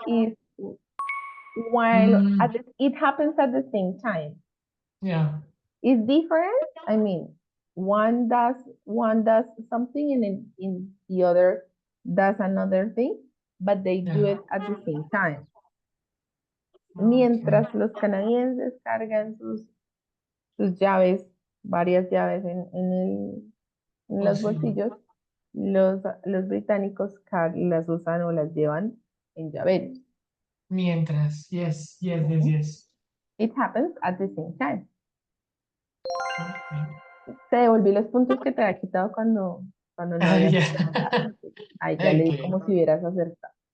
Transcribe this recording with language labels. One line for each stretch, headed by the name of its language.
English: if while Mm, it happens at the same time. yeah, It's different. I mean, one does something and in the other does another thing, but they do yeah. it at the same time. Okay.
Spanish: Mientras los canadienses cargan sus llaves, varias llaves en el En Oh, los sí. bolsillos, los británicos las usan o las llevan en llaveros. Mientras,
English: yes, yes, yes, Ujú. yes. It happens at the same time. Okay.
Spanish: Te devolví los puntos que te había quitado cuando no habías
English: Yeah.
Spanish: preguntado. Ahí ya leí
English: Okay.
Spanish: como si hubieras acertado.